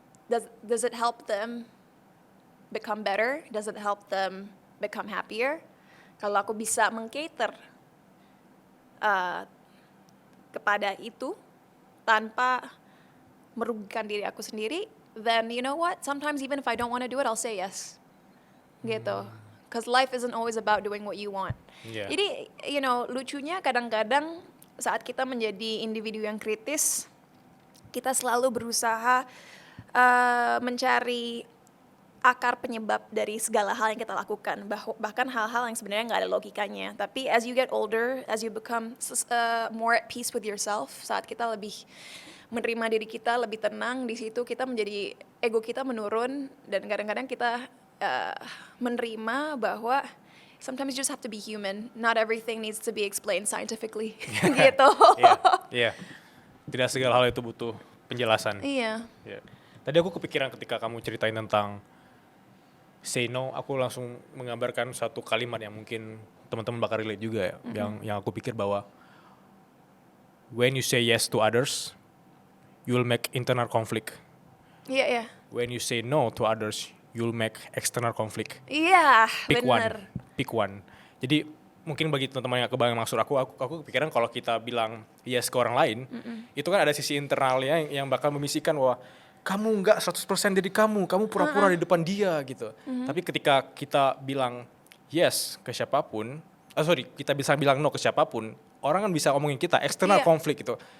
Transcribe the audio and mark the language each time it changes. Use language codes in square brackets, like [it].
[en] Does it help them become better? Does it help them become happier? [id] Kalau aku bisa meng-cater kepada itu tanpa merugikan diri aku sendiri, [en] then you know what? Sometimes even if I don't want to do it, I'll say yes. [id] Gitu. [en] Because life isn't always about doing what you want. Yeah. [id] Jadi, lucunya kadang-kadang saat kita menjadi individu yang kritis, kita selalu berusaha mencari akar penyebab dari segala hal yang kita lakukan, bahkan hal-hal yang sebenarnya nggak ada logikanya. Tapi [en] as you get older, as you become more at peace with yourself, [id] saat kita lebih menerima diri kita, lebih tenang, di situ kita menjadi ego kita menurun, dan kadang-kadang kita menerima bahwa [en] sometimes you just have to be human. Not everything needs to be explained scientifically. [id] Gitu. Iya. Tidak segala hal itu butuh penjelasan. Iya. Tadi aku kepikiran ketika kamu ceritain tentang say no, aku langsung menggambarkan satu kalimat yang mungkin teman-teman bakal relate juga ya, yang aku pikir bahwa [en] when you say yes to others, you will make internal conflict. [id] Iya. [en] When you say no to others, you will make external conflict. [id] Iya, [en] Pick [id] bener. [en] one. [id] Jadi mungkin bagi teman-teman yang kebayang maksud aku kepikiran kalau kita bilang yes ke orang lain, itu kan ada sisi internalnya yang bakal membisikkan bahwa kamu nggak 100% diri kamu pura-pura di depan dia gitu. Tapi ketika kita bilang yes ke siapapun, kita bisa bilang no ke siapapun, orang kan bisa ngomongin kita, [en] external conflict [id] gitu.